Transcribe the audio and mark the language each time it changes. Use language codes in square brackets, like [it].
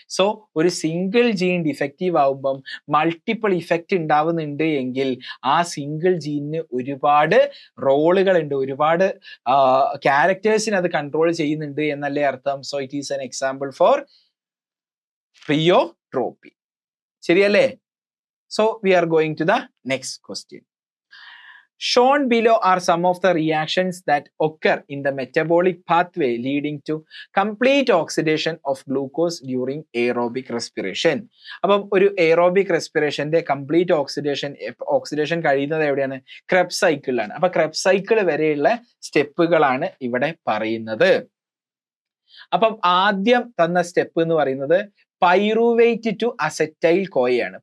[ml] So ഒരു single gene defective ആകുമ്പം multiple effect ഉണ്ടാവുന്നുണ്ട് എങ്കിൽ ആ സിംഗിൾ ജീനിന് ഒരുപാട് റോളുകൾ ഉണ്ട്, ഒരുപാട് ക്യാരക്ടേഴ്സിന് അത് കൺട്രോൾ ചെയ്യുന്നുണ്ട് എന്നല്ലേ അർത്ഥം. [en] So it is an example for pleiotropy. [ml] ശരിയല്ലേ? [en] So we are going to the next question. Shown below are some of the reactions that occur in the metabolic pathway leading to complete oxidation of glucose during aerobic respiration. [ml] അപ്പം ഒരു aerobic റെസ്പിറേഷന്റെ complete oxidation കഴിയുന്നത് എവിടെയാണ്? Krebs സൈക്കിളിലാണ്. അപ്പൊ Krebs cycle വരെയുള്ള സ്റ്റെപ്പുകളാണ് ഇവിടെ പറയുന്നത്. അപ്പം ആദ്യം തന്ന സ്റ്റെപ്പ് എന്ന് പറയുന്നത് പൈറുവേറ്റ് ടു അസറ്റൈൽ കോയയാണ്.